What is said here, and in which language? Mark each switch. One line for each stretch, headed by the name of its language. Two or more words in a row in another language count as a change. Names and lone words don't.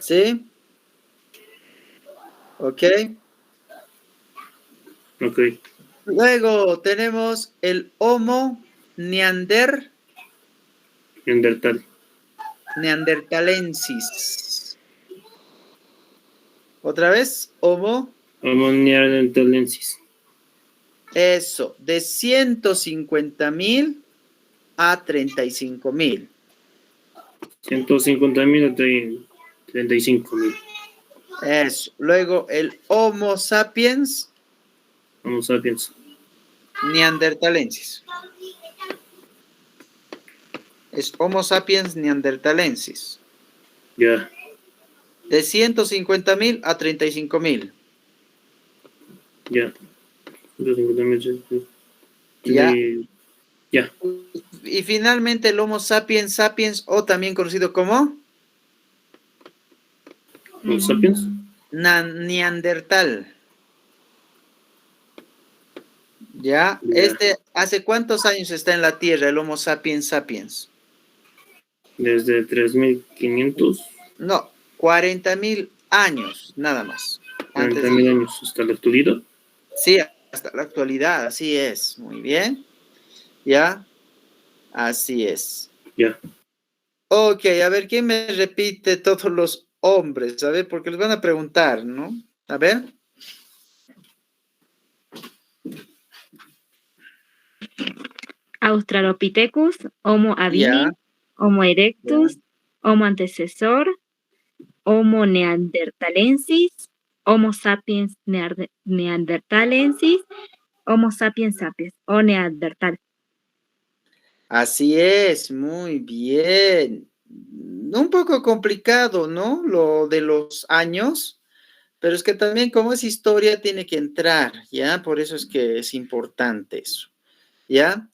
Spanish: ¿Sí? Ok. Ok. Luego tenemos el Homo neandertalensis. Otra vez, Homo. Homo neandertalensis. Eso, de 150.000 a 35.000. 150.000 a 35.000. Eso. Luego el Homo sapiens Homo sapiens. neandertalensis. Es Homo sapiens neandertalensis. Ya. De 150.000 a 35.000. Ya. 150.000. Ya. Ya. Y finalmente el Homo sapiens sapiens, o también conocido como Homo sapiens. neandertal. ¿Ya? Ya. ¿Hace cuántos años está en la Tierra el Homo sapiens sapiens? Desde 3.500. No, 40.000 años, nada más. Antes 40.000 de... años hasta la actualidad. Sí, hasta la actualidad, así es. Muy bien. ¿Ya? Así es. Ya. Ok, a ver, ¿quién me repite todos los hombres? A ver, porque les van a preguntar, ¿no? A ver. Australopithecus, Homo habilis, Ya, Homo ya. erectus, Homo antecesor, Homo neandertalensis, Homo sapiens neandertalensis, Homo sapiens sapiens o neandertal. Así es, muy bien. Un poco complicado, ¿no? Lo de los años, pero es que también como es historia tiene que entrar, ¿ya? Por eso es que es importante eso, ¿ya?